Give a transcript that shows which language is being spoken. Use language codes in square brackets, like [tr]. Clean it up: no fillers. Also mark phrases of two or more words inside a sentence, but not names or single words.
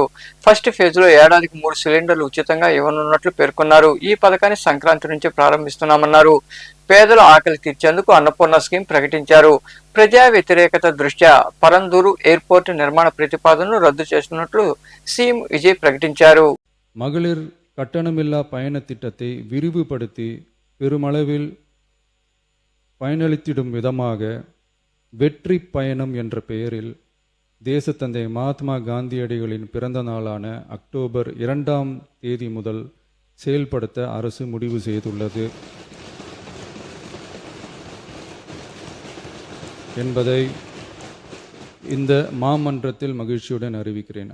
[en] first phase [te] లో ఏడాదికి 3 సిలిండర్లు ఉచితంగా ఇవ్వనున్నట్లు పేర్కొన్నారు. ఈ పథకాన్ని సంక్రాంతి నుంచి ప్రారంభిస్తున్నామన్నారు. పేదల ఆకలి తీర్చేందుకు అన్నపూర్ణ స్కీమ్ ప్రకటించారు. ప్రజా వ్యతిరేకత దృష్ట్యా పరందూరు ఎయిర్పోర్టు నిర్మాణ ప్రతిపాదనను రద్దు చేస్తున్నట్లు సీఎం విజయ్ ప్రకటించారు. [ta] மகளிர் கட்டணமில்லா பயண திட்டத்தை விரிவுபடுத்தி பெருமளவில் பயனளித்திடும் விதமாக வெற்றி பயணம் என்ற பெயரில் தேசத்தந்தை மகாத்மா காந்தியடிகளின் பிறந்த நாளான அக்டோபர் 2ஆம் தேதி முதல் செயல்படுத்த அரசு முடிவு செய்துள்ளது என்பதை இந்த மாமன்றத்தில் மகிழ்ச்சியுடன் அறிவிக்கிறேன்.